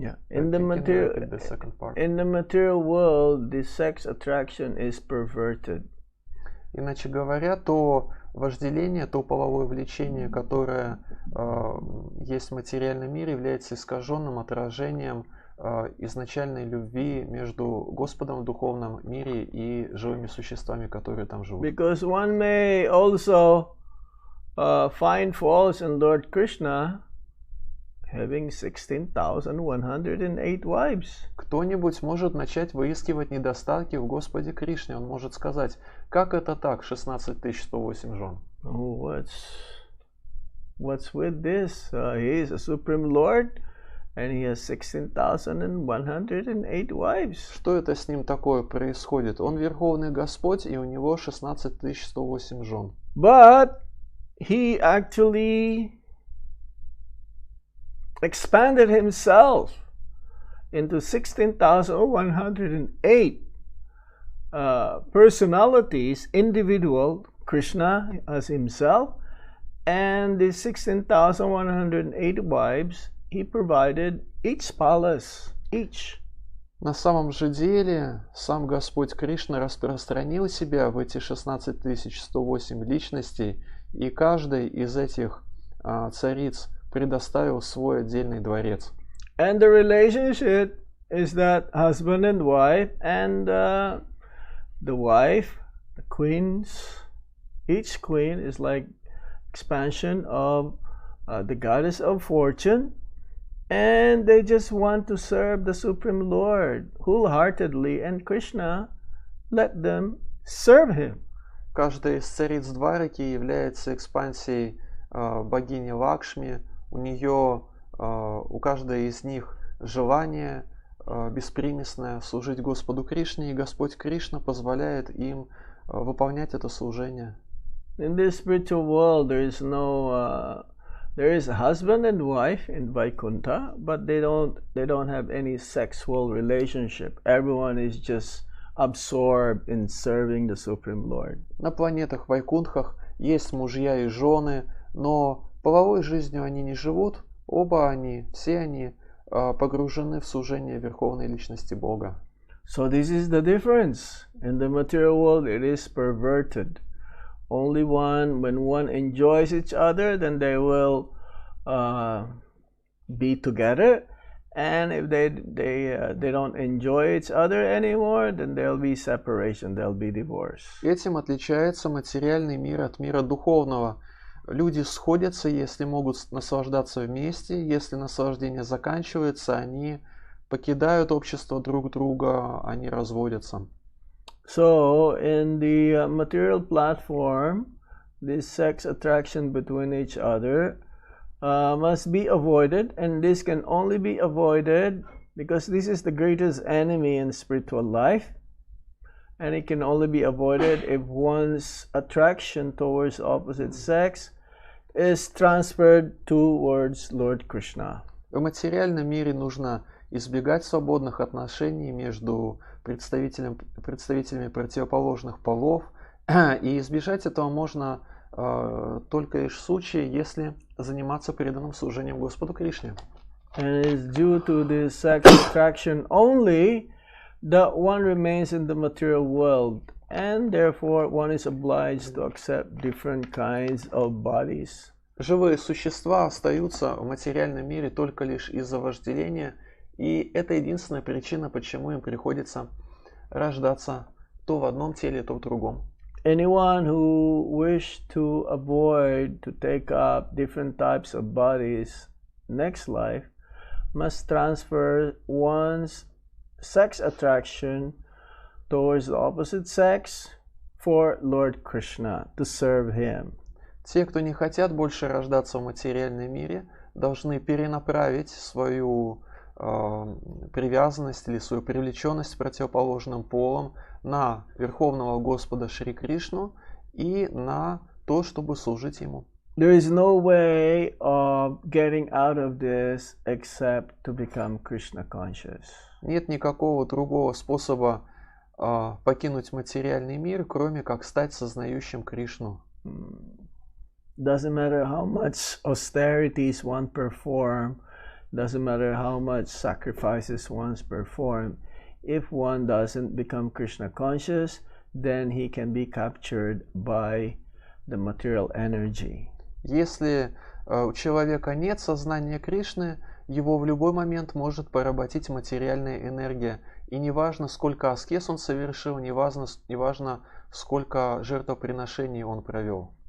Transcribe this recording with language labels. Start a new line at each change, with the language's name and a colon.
English: in the material world, the sex attraction is perverted.
Russian: Иначе говоря, то вожделение, то половое влечение, которое есть в материальном мире, является искаженным отражением изначальной любви между Господом в духовном мире и живыми существами, которые там живут.
English: Because one may also find faults in Lord Krishna having 16,108 wives.
Russian: Кто-нибудь может начать выискивать недостатки в Господе Кришне. Он может сказать, как это так, 16,108 жен?
English: Oh, what's with this? He is a supreme Lord, and he has 16,108 wives.
Russian: Что это с ним такое происходит? Он Верховный Господь, и у него 16,108 жен.
English: But he actually expanded himself into 16,108 personalities, individual, Krishna as himself, and the 16,108 wives he provided each palace, each.
Russian: На самом же деле, сам Господь Кришна распространил себя в эти 16108 личностей, и каждой из этих цариц предоставил свой отдельный дворец.
English: And the relationship is that husband and wife, and the wife, the queens, each queen is like expansion of the goddess of fortune, and they just want to serve the Supreme Lord wholeheartedly, and Krishna let them serve him.
Russian: Каждая из цариц Двараки является экспансией богини Лакшми. У каждой из них желание беспримесное служить Господу Кришне, и Господь Кришна позволяет им выполнять это служение.
English: In this spiritual world, there is a husband and wife in Vaikuntha, but they don't have any sexual relationship. Everyone is just absorbed in serving the Supreme Lord.
Russian: На планетах Вайкунтхах есть мужья и жены, но половой жизнью они не живут. Все они погружены в служение Верховной Личности Бога.
English: So this is the difference. In the material world, it is perverted. Only when one enjoys each other, then they will be together. And if they don't enjoy each other anymore, then there'll be separation, there'll be divorce.
Russian: Этим отличается материальный мир от мира духовного. Люди сходятся, если могут наслаждаться вместе. Если наслаждение заканчивается, они покидают общество друг друга, они разводятся.
English: So in the material platform, this sex attraction between each other must be avoided, and this can only be avoided because this is the greatest enemy in spiritual life, and it can only be avoided if one's attraction towards opposite sex is transferred towards Lord Krishna.
Russian: В материальном мире нужно избегать свободных отношений между представителями противоположных полов, и избежать этого можно только лишь в случае, если заниматься преданным служением Господу Кришне.
English: And it's due to this sex attraction only that one remains in the material world, and therefore one is obliged to accept different kinds of bodies.
Russian: Живые существа остаются в материальном мире только лишь из-за вожделения, и это единственная причина, почему им приходится рождаться то в одном теле, то в другом.
English: Anyone who wish to avoid to take up different types of bodies next life must transfer one's sex attraction towards the opposite sex for Lord Krishna, to serve him.
Russian: Те, кто не хотят больше рождаться в материальном мире, должны перенаправить свою привязанность или свою привлеченность к противоположным полам на Верховного Господа Шри Кришну и на то, чтобы служить Ему.
English: There is no way of getting out of this except to become Krishna conscious.
Russian: Нет никакого другого способа покинуть материальный мир, кроме как стать сознающим Кришну.
English: Doesn't matter how much austerities one perform, doesn't matter how much sacrifices one perform, if one doesn't become Krishna conscious, then he can be captured by the material energy.
Russian: Если у человека нет сознания Кришны, его в любой момент может поработить материальная энергия. И неважно, сколько аскез он совершил, неважно, сколько жертвоприношений он провел.